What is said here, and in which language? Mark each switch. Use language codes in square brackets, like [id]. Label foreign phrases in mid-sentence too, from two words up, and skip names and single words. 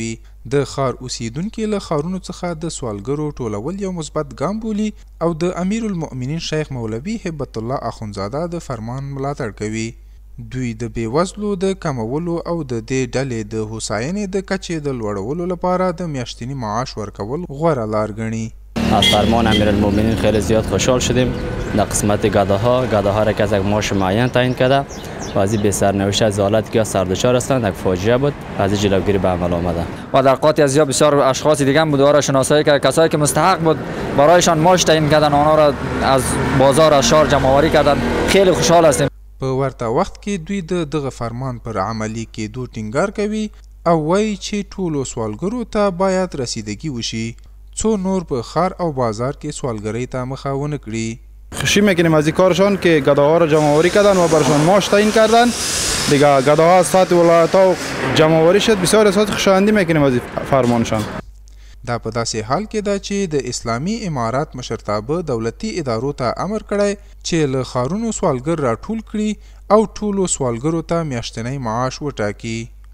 [ps] د ښار اوسیدونکي له ښارونو څخه د سوالګرو ټولول یو مثبت ګام بولي او د امیر المؤمنین شیخ مولوي هبت الله اخندزاده د فرمان ملاتړ کوي. دوی د بېوزلو د کمولو او د دې ډلې د هوساینې د کچې د لوړولو لپاره د میاشتني معاش ورکول غوره لار ګڼي. [fa] از فرمان امیرالمؤمنین خیلی زیاد خوشحال شدیم. در قسمت گداها را که از یک معاش معین تعیین کرده و از این به سرنوشت از حالتی که سردچار هستند یک فاجعه بود از این جلوگیری به عمل آمده و در قاطی از بسیار اشخاص دیگه هم بود و را شناسایی که کسایی که مستحق بود برایشان معاش تعیین کردن آنها را از بازار از شهر جمع آوری کردن. خیلی خوشحال هستیم. [ps] په ورته وخت کې دوی د دغه فرمان پر عملي کېدو ټینګار کوي او وایي چې ټولو سوالګرو ته باید رسیدگی وشي څو نور په ښار او بازار کې سوالګرۍ ته مخه ونه کړي. [fa] خوشی میکنیم از این کارشان که گداها را جمع آوری کردن و برشان معاش تعیین کردن. دیگه گداها از سطح ولایت‌ها جمع آوری شد. بسیار احساس خوشایندی میکنیم از فرمانشان. [ps] دا په داسې حال کې ده چې د اسلامي امارات مشرتابه دولتي ادارو ته امر کړی چې له ښارونو سوالګر راټول کړي او ټولو سوالګرو ته میاشتنی معاش وټاکي.